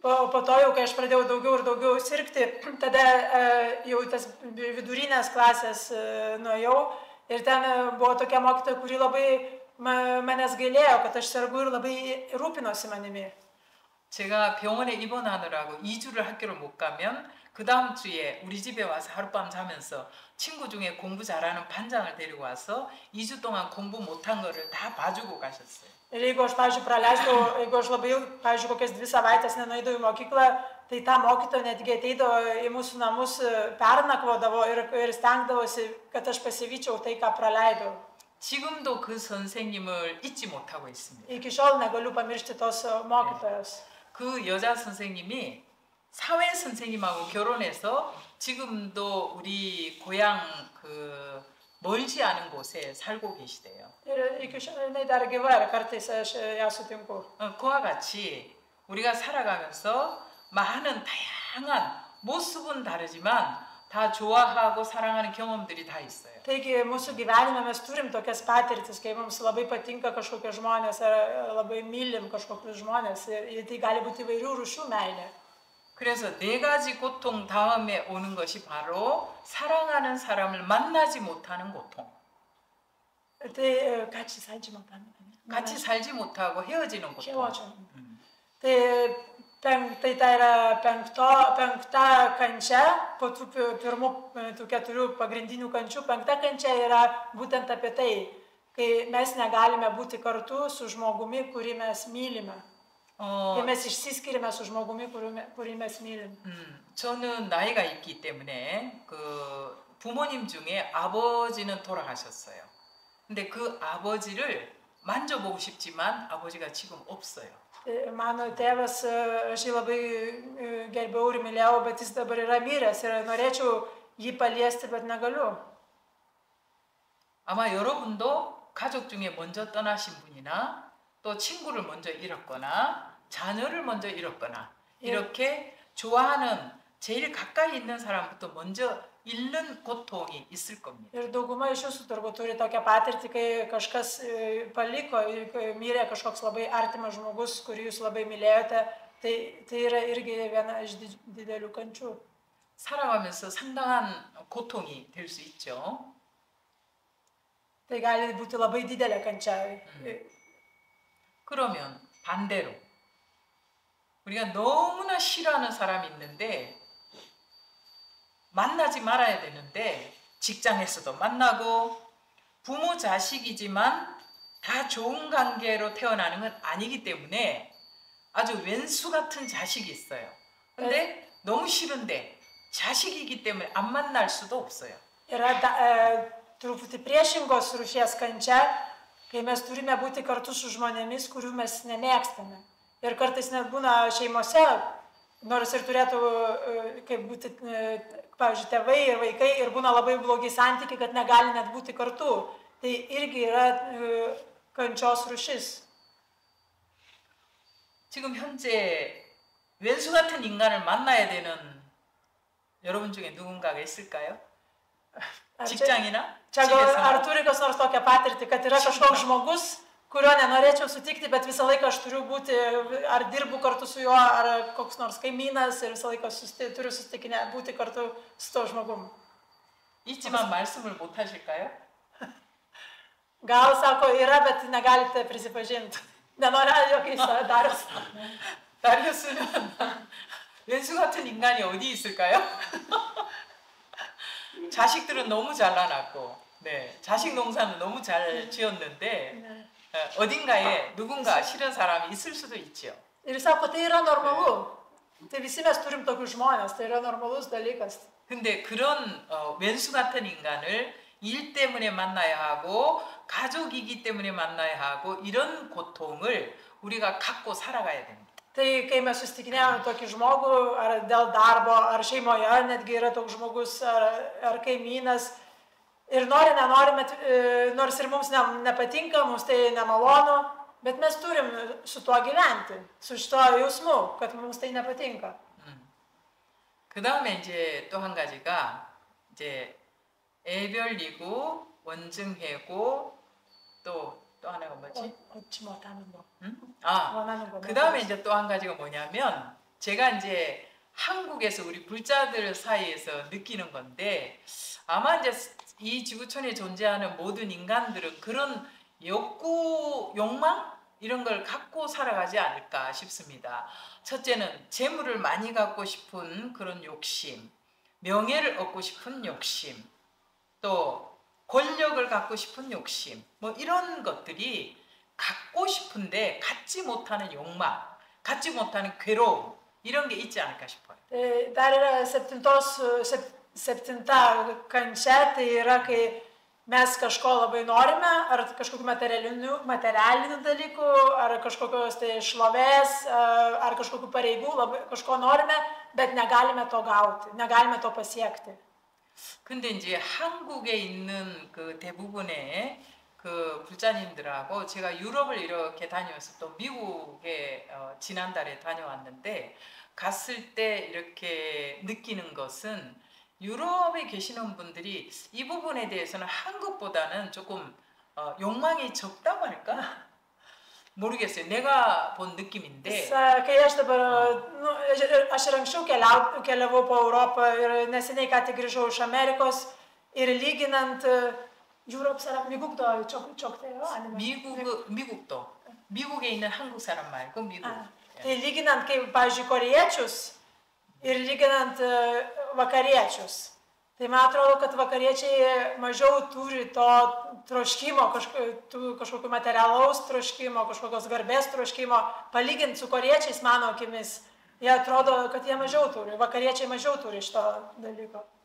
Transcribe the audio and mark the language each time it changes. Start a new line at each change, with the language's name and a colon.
Lithuanian: Po to jau, kai aš pradėjau daugiau ir daugiau sirgti, tada jau tas vidurinės klasės nuėjau ir ten buvo tokia mokytoja, kuri labai manęs gailėjo, kad aš sergu ir labai rūpinosi manimi.
Korean: 제가 병원에 입원하느라고 2주를 학교를 못 가면 그 다음 주에 우리 집에 와서 하룻밤 자면서 친구 중에 공부 잘하는 반장을 데리고 와서 2주 동안 공부 못한 거를 다 봐주고 가셨어요.
Lithuanian: Ir jeigu aš, pavyzdžiui, praleisdavau, jeigu aš labai, pavyzdžiui, kokias 2 savaitės nenueidavau į mokyklą, tai ta mokytoja netgi ateidavo į mūsų namus, pernakvodavo ir stengdavosi, kad aš pasivyčiau tai, ką praleidau.
Korean: 지금도 그 선생님을 잊지 못하고 있습니다.
Lithuanian: Iki šiol negaliu pamiršti tos mokytojos.
Korean: 그 여자 선생님이 사회 선생님하고 결혼해서 지금도 우리 고향 그 멀지 않은 곳에 살고 계시대요.
Lithuanian: Ir iki šiol jinai dar gyva ir kartais aš ją sutinku.
Korean: 그와 같이 우리가 살아가면서 많은 다양한 모습은 다르지만 다 좋아하고 사랑하는 경험들이 다 있어요.
Lithuanian: Taigi mūsų gyvenime mes turim tokias patirtis, kai mums labai patinka kažkokie žmonės ar labai mylim kažkokius žmonės ir tai gali būti įvairių rūšių meilė.
Korean: 그래서 4가지 고통 다음에 오는 것이 바로 사랑하는 사람을 만나지 못하는 고통.
Lithuanian: Tai
Korean: 같이 살지 못하고 헤어지는 고통.
Lithuanian: Tai yra penkta kančia, po tų pirmų tų 4 pagrindinių kančių, penkta kančia yra būtent apie tai, kai mes negalime būti kartu su žmogumi, kurį mes mylime. Kai mes išsiskiriame su žmogumi, kurį mes mylim.
Korean: 저는 나이가 있기 때문에 그 부모님 중에 아버지는 돌아가셨어요. 근데 그 아버지를 만져보고 싶지만 아버지가 지금 없어요.
Lithuanian: Mano tėvas, aš jį labai gerbiau ir mylėjau, bet jis dabar yra miręs ir norėčiau jį paliesti, bet negaliu.
Korean: 아마 여러분도 가족 중에 먼저 떠나신 분이나 또 친구를 먼저 잃었거나 자녀를 먼저 잃었거나 이렇게 좋아하는 제일 가까이 있는 사람부터 먼저 잃는 고통이 있을 겁니다.
Lithuanian: Ir dauguma iš jūsų turbūt turi tokią patirtį, kai kažkas paliko, mirė kažkoks labai artimas žmogus, kurį jūs labai mylėjote, tai yra irgi viena iš didelių kančių.
Korean: 살아가면서 상당한 고통이 될 수 있죠.
Lithuanian: Tai gali būti labai didelė kančia.
Korean: 그러면 반대로 우리가 너무나 싫어하는 사람이 있는데 만나지 말아야 되는데 직장에서도 만나고 부모 자식이지만 다 좋은 관계로 태어나는 건 아니기 때문에 아주 왼수 같은 자식이 있어요. 근데 너무 싫은데 자식이기 때문에 안 만날 수도 없어요.
Lithuanian: Yra truputį priešingos rūšies kančia, kai mes turime būti kartu su žmonėmis, kurių mes nemėgstame. Ir kartais net būna šeimose, nors ir turėtų kaip būti, pavyzdžiui, tėvai ir vaikai, ir būna labai blogi santykiai, kad negali net būti kartu. Tai irgi yra kančios rūšis.
Korean: 지금 현재 왼수 같은 인간을 만나야 되는 여러분 중에 누군가가 있을까요? 직장이나
Lithuanian: Čia
Korean: 집에서?
Lithuanian: ar turi kas nors tokią patirtį, kad yra kažkoks žmogus, kurio nenorėčiau sutikti, bet visą laiką aš turiu būti, ar dirbu kartu su juo, ar koks nors kaimynas ir visą laiką turiu susitikinę, būti kartu su to žmogum.
Korean: 있지만 말씀을 못 하실까요?
Lithuanian: Gal sako, yra, bet negalite prisipažinti. Nenori jokiais Darius.
Korean: 다리우스는 왼수 같은 인간이 어디 있을까요? 자식들은 너무 잘라놨고, 네, 자식 농사는 너무 잘 지었는데 어딘가에 누군가 싫은 사람이 있을 수도 있죠.
Lithuanian: Ir sako, tai yra normalu. Tai visi mes turim tokius žmonės, tai yra normalus dalykas.
Korean: 근데 그런 왼수 같은 인간을 일 때문에 만나야 하고 가족이기 때문에 만나야 하고 이런 고통을 우리가 갖고 살아가야 됩니다.
Lithuanian: Tai kai mes susitikinėjame tokį žmogų, ar dėl darbo, ar šeimoje, netgi yra toks žmogus, ar kaimynas, ir nenorime, nors ir mums nepatinka, mums tai nemalonu, bet mes turim su tuo gyventi, su šituo jausmu, kad mums tai nepatinka.
Korean: 그 다음에 이제 또 한 가지가 이제 애별리고 원증해고 또 하나가 뭐지? 얻지 못하는 거. 원하는 거. 그 다음에 이제 또 한 가지가 뭐냐면 제가 이제 한국에서 우리 불자들 사이에서 느끼는 건데 아마 이제 이 지구촌에 존재하는 모든 인간들은 그런 욕구, 욕망 이런 걸 갖고 살아가지 않을까 싶습니다. 첫째는 재물을 많이 갖고 싶은 그런 욕심, 명예를 얻고 싶은 욕심, 또 권력을 갖고 싶은 욕심, 뭐 이런 것들이 갖고 싶은데 갖지 못하는 욕망, 갖지 못하는 괴로움 이런 게 있지 않을까 싶어요.
Lithuanian: Dar yra septinta kančia, tai yra, kai mes kažko labai norime, ar kažkokių materialinių dalykų, ar kažkokios tai šlovės, ar kažkokių pareigų, kažko norime, bet negalime to gauti, negalime to pasiekti.
Korean: 근데 이제 한국에 있는 그 대부분의 그 불자님들하고 제가 유럽을 이렇게 다녀와서 또 미국에 지난달에 다녀왔는데 갔을 때 이렇게 느끼는 것은 유럽에 계시는 분들이 이 부분에 대해서는 한국보다는 조금 욕망이 적다고 할까? 모르겠어요. 내가 본 느낌인데.
Lithuanian: Kai aš dabar, aš ir anksčiau keliavau po Europą ir neseniai ką tik grįžau iš Amerikos ir lyginant
Korean: 유럽 사람, 미국도 적대요? 아니면 미국도. 미국에 있는 한국 사람 말고 미국.
Lithuanian: Tai lyginant, kaip, pavyzdžiui, koriečius ir lyginant vakariečius. Tai man atrodo, kad vakariečiai mažiau turi to troškimo, kažkokio materialaus troškimo, kažkokios garbės troškimo. Palyginti su koriečiais, mano akimis, jie atrodo, kad jie mažiau turi, vakariečiai mažiau turi šito dalyko.